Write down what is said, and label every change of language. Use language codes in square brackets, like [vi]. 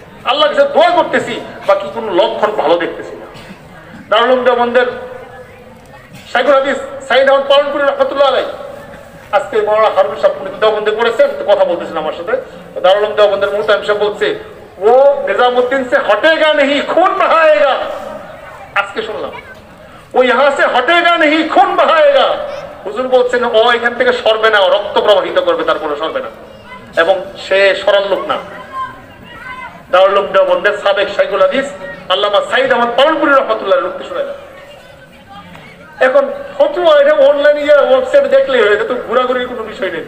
[bn] আল্লাহ কাছে দোয়া করতেছি, বাকি কোন লক্ষণ ভালো দেখতেছি না। দারুল উলুম দেওবন্দের শাইখুল হাদিস সাইদ আহমদ পালনপুরি রহমাতুল্লাহ আলাইহি আজকে মাওলানা হারুন সাহেব দেওবন্দে পড়েছেন, কথা বলতেছেন আমার সাথে। দারুল উলুম দেওবন্দের মুহতামিম সাহেব বলছে [hi] ও নিজামুদ্দিন সে হটেগা नहीं खून बहाएगा। [bn] আজকে শুনলাম ও [hi] यहाँ से हटेगा नहीं खून बहाएगा। [bn] হুজুর বলছেন ও এখান থেকে সরবে না, রক্ত প্রবাহিত করবে, তারপরে সরবে না, এবং সে সরাল লোক না। দারুল উলুম দেওবন্দের সাবেক শাইখুল হাদিস আল্লামা সাইদ আহমদ পালনপুরি রহমাতুল্লাহ লোককে শোনায় না। এখন ফতোয়া এটা অনলাইনে ওয়েবসাইট দেখলে এটা তো ঘোরাঘুরির কোনো বিষয় নেই।